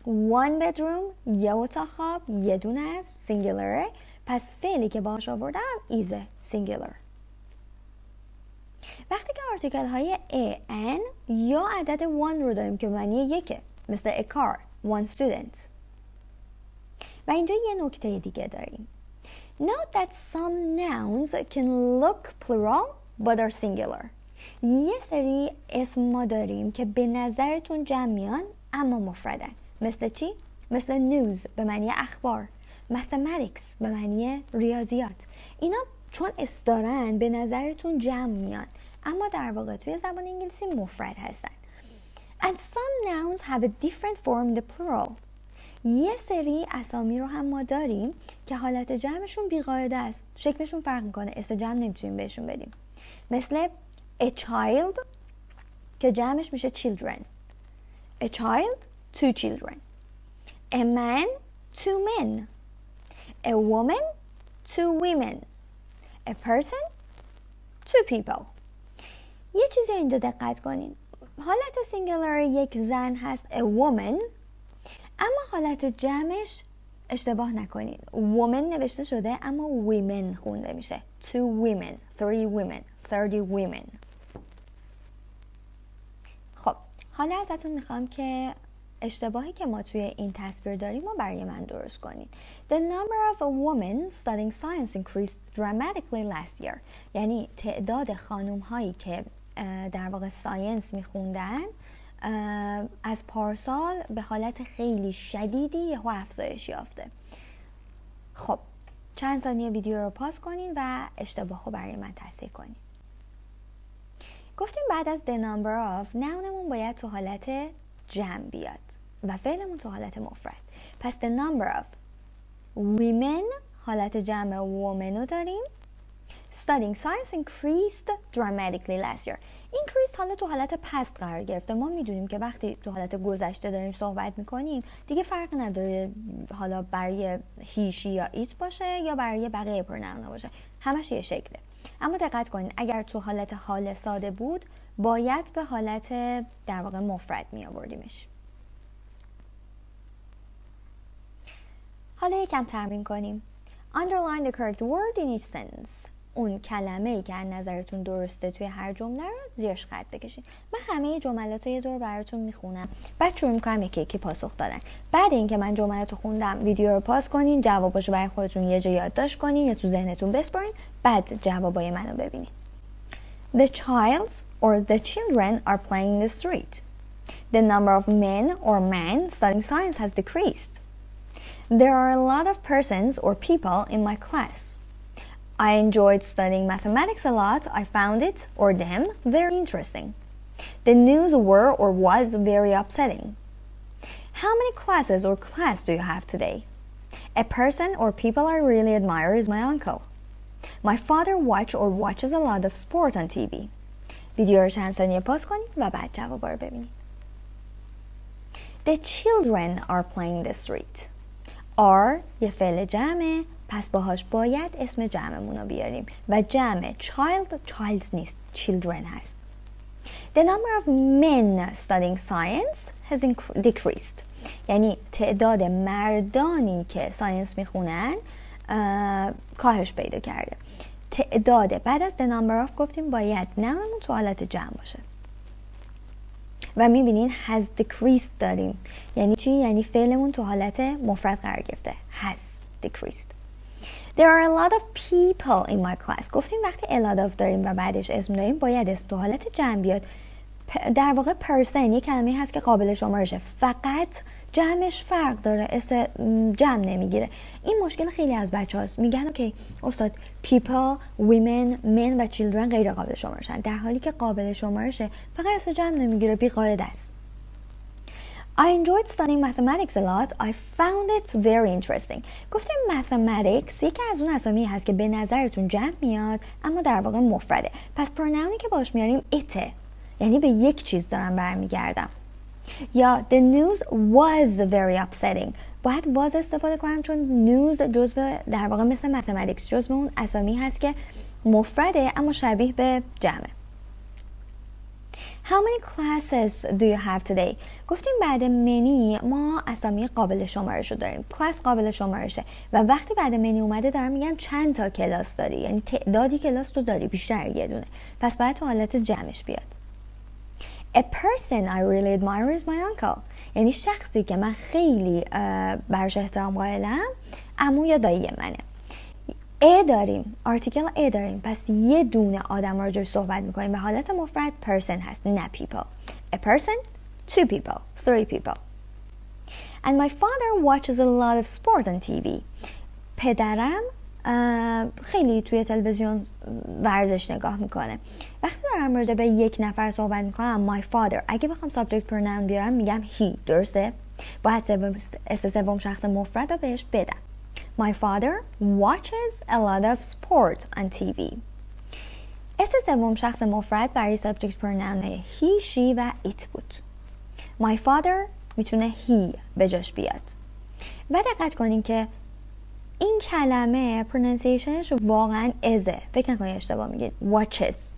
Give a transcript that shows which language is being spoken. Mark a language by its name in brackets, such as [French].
[English] One bedroom [Persian] یه اتاق خواب، یه دونه است، سینگولره، پس فعلی که باهاش آوردم [English] is singular. [Persian] وقتی که آرتیکل های a, an یا عدد one رو داریم که معنی یکه، مثل [English] a car, one student. [Persian] و اینجا یه نکته دیگه داریم. [English] Note that some nouns can look plural but are singular. [Persian] یه سری اسم ما داریم که به نظرتون جمع میان اما مفردن. مثل چی؟ مثل news به معنی اخبار، mathematics به معنی ریاضیات. اینا چون اس دارن به نظرتون جمع میان اما در واقع توی زبان انگلیسی مفرد هستن. [English] And some nouns have a different form in the plural. [Persian] یه سری اسامی رو هم ما داریم که حالت جمعشون بیقاعده است، شکلشون فرق میکنه، اسم جمع نمیتونیم بهشون بدیم. مثل [English] a child [Persian] که جمعش میشه children. [English] A child, two children. A man, two men. A woman, two women. A person, two people. [Persian] یه چیزی اینجا دقت کنین. حالت سینگولار یک زن هست [English] a woman، [Persian] اما حالت جمعش اشتباه نکنین. woman نوشته شده اما women خونده میشه. [English] two women, three women, 30 women. [Persian] خب حالا ازتون میخوام که اشتباهی که ما توی این تصویر داریم رو برای من درست کنین. [English] The number of women studying science increased dramatically last year. [Persian] یعنی تعداد خانم هایی که در واقع ساینس میخوندن از پارسال به حالت خیلی شدیدی یهو افزایش یافته. خب چند ثانیه ویدیو رو پاس کنین و اشتباه رو برای من تصحیح کنین. گفتیم بعد از [English] the number of [Persian] نونمون باید تو حالت جمع بیاد و فعلمون تو حالت مفرد. پس [English] the number of women [Persian] حالت جمع women رو داریم. [English] Studying science increased dramatically last year. [Persian] Increased حالا تو حالت past قرار گرفته. ما میدونیم که وقتی تو حالت گذشته داریم صحبت میکنیم دیگه فرق نداره حالا برای هیشی یا ایت باشه یا برای بقیه پروناونا باشه، همش یه شکله. اما دقت کنین اگر تو حالت حال ساده بود باید به حالت در واقع مفرد می آوردیمش. حالا یکم تمرین کنیم. [English] Underline the correct word in each sentence. [Persian] اون کلمه‌ای که از نظرتون درسته توی هر جمله رو زیرش خط بکشین. من همه جملات رو یه دور براتون میخونم، بعد شروع میکنم یکی یکی پاسخ دادن. بعد اینکه من جملات رو خوندم ویدیو رو پاس کنین، جواباشو برای خودتون یه جا یادداشت کنین یا تو ذهنتون بسپارین، بعد جوابای منو ببینین. [English] The childs or the children are playing in the street. The number of men or men studying science has decreased. There are a lot of persons or people in my class. I enjoyed studying mathematics a lot. I found it or them very interesting. The news were or was very upsetting. How many classes or class do you have today? A person or people I really admire is my uncle. My father watches a lot of sport on TV. [Persian] ویدیو رو چند ثانیه پاس کنید و بعد جوابا رو ببینید. [English] The children are playing the street. [Persian] are یه فعل جمعه، پس باهاش باید اسم جمعمون رو بیاریم و جمع childs نیست، children هست. [English] The number of men studying science has decreased. [Persian] یعنی تعداد مردانی که ساینس میخونن کاهش پیدا کرده. تعداد بعد از [English] the number of [Persian] گفتیم باید نممون تو حالت جمع باشه و میبینین [English] has decreased [Persian] داریم. یعنی چی؟ یعنی فعلمون تو حالت مفرد قرار گرفته. [English] has decreased. There are a lot of people in my class. [Persian] گفتیم وقتی a lot of داریم و بعدش اسم داریم باید اسم تو حالت جمع بیاد. در واقع person یه کلمه هست که قابل شمارشه، فقط جمعش فرق داره، اسم جمع نمیگیره. این مشکل خیلی از بچه هاست، میگن اوکی استاد people, women, men و children غیر قابل شمارشن، در حالی که قابل شمارشه فقط اسم جمع نمیگیره، بی قاعده است. [English] I enjoyed studying mathematics a lot. I found it very interesting. [Persian] گفتیم mathematics یکی از اون اسامی هست که به نظرتون جمع میاد اما در واقع مفرده. پس پروناونی که باش میاریم ایته، یعنی به یک چیز دارم برمیگردم. یا [English] the news was very upsetting. [Persian] باید was استفاده کنم چون news جزو در واقع مثل mathematics جزو اون اسامی هست که مفرده اما شبیه به جمعه. [English] How many classes do you have today? [Persian] گفتیم بعد many ما اسامی قابل شمارش رو داریم. class قابل شمارشه و وقتی بعد many اومده دارم میگم چند تا کلاس داری، یعنی تعدادی کلاس تو داری، بیشتر یه دونه، پس باید تو حالت جمعش بیاد. [English] A person I really admire is my uncle. [Persian] یعنی شخصی که من خیلی برش احترام قائلم عمو یا دایی منه. A داریم، آرتیکل A داریم، پس یه دونه آدم راجعش صحبت میکنیم به حالت مفرد person هست، نه people. [English] A person, two people, three people. And my father watches a lot of sport on TV. [Persian] پدرم خیلی توی تلویزیون ورزش نگاه میکنه. وقتی دارم راجع به یک نفر صحبت میکنم [English] my father، [Persian] اگه بخوام subject pronoun بیارم میگم he، درسته؟ باید سوم شخص مفرد رو بهش بدم. [English] My father watches a lot of sport on TV. [Persian] اسم سوم شخص مفرد برای subject pronoun he, she و it بود. [English] My father [Persian] میتونه he به جاش بیاد. و دقت کنین که این کلمه پرونانسیشنش واقعا ازه. فکر نکنید اشتباه میگید. watches.